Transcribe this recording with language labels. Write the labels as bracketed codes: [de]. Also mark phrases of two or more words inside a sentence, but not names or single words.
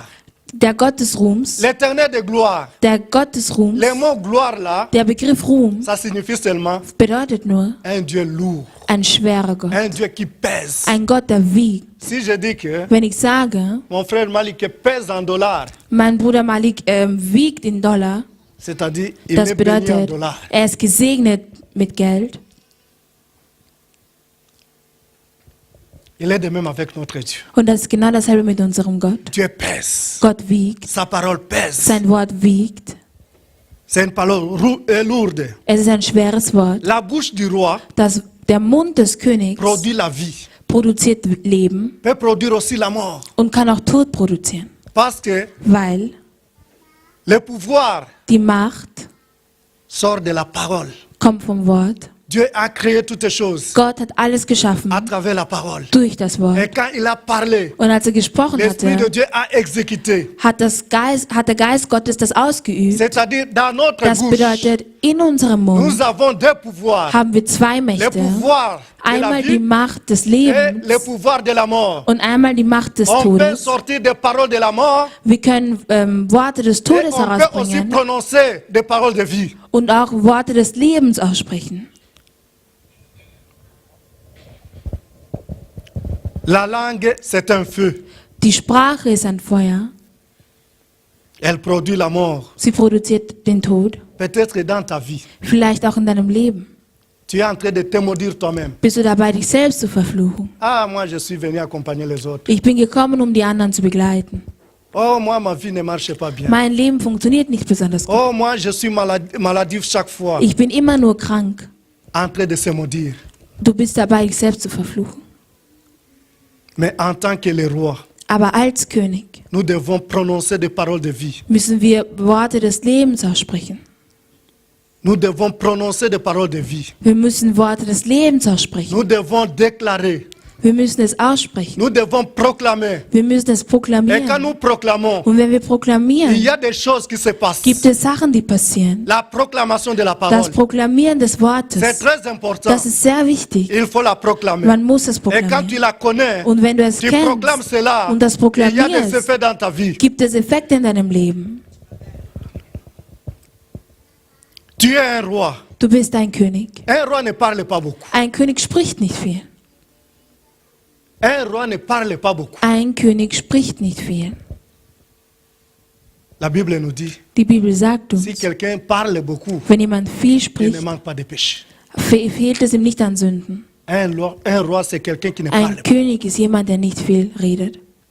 [de] der Gott des Ruhms, [fr] L'éternel de gloire. [de] der Gott des Ruhms. [fr] Le mot gloire là, [de] Der Begriff Ruhm [fr] ça signifie seulement [de] bedeutet nur [fr] un Dieu lourd, [de] ein schwerer Gott. [fr] un Dieu qui pèse. [de] Ein Gott, der wiegt. [fr] Si je dis que [de] Wenn ich sage, [fr] mon frère Malik pèse en dollars, [de] mein Bruder Malik wiegt in Dollar, [fr] c'est-à-dire il [de] das [fr] est béni en [de] bedeutet, [fr] dollars. [de] er ist gesegnet mit Geld. [fr] Il est de même avec notre Dieu. [de] Und das ist genau dasselbe mit unserem Gott. [fr] Dieu pèse. [de] Gott wiegt, [fr] Sa parole pèse. [de] sein Wort wiegt. [fr] C'est une parole lourde. [de] Es ist ein schweres Wort. [fr] La bouche du roi [de] Der Mund des Königs [fr] produit la vie, [de] produziert Leben [fr] peut produire aussi la mort. [de] und kann auch Tod produzieren. [fr] Parce que [de] Weil [fr] le pouvoir [de] die Macht [fr] sort de la parole. [de] kommt vom Wort. [fr] Dieu a créé toutes choses [de] Gott hat alles geschaffen [fr] à travers la parole. [de] durch das Wort. [fr] Et quand il a parlé, [de] Und als er gesprochen [fr] l'Esprit de [de] hatte, [fr] Dieu a exécuté. [de] hat der Geist Gottes das ausgeübt. [fr] C'est-à-dire, dans notre [de] Das [fr] bouche, [de] bedeutet, in unserem [fr] nous [de] Mund [fr] avons deux pouvoirs. [de] haben wir zwei [fr] Le [de] Mächte. [fr] pouvoir de la [de] Einmal die [fr] vie [de] Macht des [fr] et le [de] Lebens [fr] pouvoir de la mort. [de] und einmal die Macht des [fr] On peut [de] Todes. [fr] sortir des paroles de la mort [de] Wir können Worte des [fr] et [de] Todes [fr] on peut aussi [de] herausbringen [fr] prononcer des paroles de vie. [de] und auch Worte des Lebens aussprechen. [fr] La langue, c'est un feu. [de] Die Sprache ist ein Feuer. [fr] Elle produit la mort. [de] Sie produziert den Tod. [fr] Peut-être dans ta vie, [de] Vielleicht auch in deinem Leben. [fr] tu es en train de te maudire toi-même. [de] Bist du dabei, dich selbst zu verfluchen? [fr] Ah, moi, je suis venu accompagner les autres. [de] Ich bin gekommen, um die anderen zu begleiten. [fr] Oh, moi, ma vie ne marche pas bien. [de] Mein Leben funktioniert nicht besonders gut. [fr] Oh, moi, je suis maladif chaque fois. [de] Ich bin immer nur krank. [fr] En train de se maudire. [de] Du bist dabei, dich selbst zu verfluchen. [fr] Mais en tant que les rois, [de] Aber als König [fr] nous devons prononcer des paroles de vie. [de] müssen wir Worte des Lebens aussprechen. [fr] Nous devons prononcer des paroles de vie. [de] Wir müssen Worte des Lebens aussprechen. [fr] Nous devons déclarer [de] Wir müssen es aussprechen. [fr] Nous devons proclamer. [de] Wir müssen es [fr] Et quand [de] proklamieren. [fr] nous proclamons, [de] Und wenn wir [fr] il [de] proklamieren, [fr] y a des choses qui se passent. [de] gibt es Sachen, die passieren. [fr] La proclamation de la [de] Das [fr] parole, [de] Proklamieren des [fr] c'est [de] Wortes, [fr] très important. [de] das ist sehr wichtig. [fr] Il faut la proclamer. [de] Man muss es [fr] Et quand tu [de] proklamieren. [fr] la connais, [de] Und wenn du es [fr] tu proclames [de] kennst [fr] cela, [de] und das [fr] il y a des [de] proklamierst, [fr] effets dans ta vie. [de] gibt es Effekte in deinem Leben. [fr] Tu es un roi. [de] Du bist ein König. [fr] Un roi ne parle pas beaucoup. [de] Ein König spricht nicht viel. [fr] Un roi ne parle pas beaucoup. [de] Ein König spricht nicht viel. [fr] La Bible nous dit, [de] Die Bibel sagt [fr] si [de] uns, [fr] quelqu'un parle beaucoup, [de] wenn jemand viel [fr] il ne [de] spricht, [fr] manque pas de péché. [de] fehlt es ihm nicht an Sünden. [fr] Un roi, c'est quelqu'un qui ne parle [de] Ein [fr] pas. [de] König ist jemand, der nicht viel redet,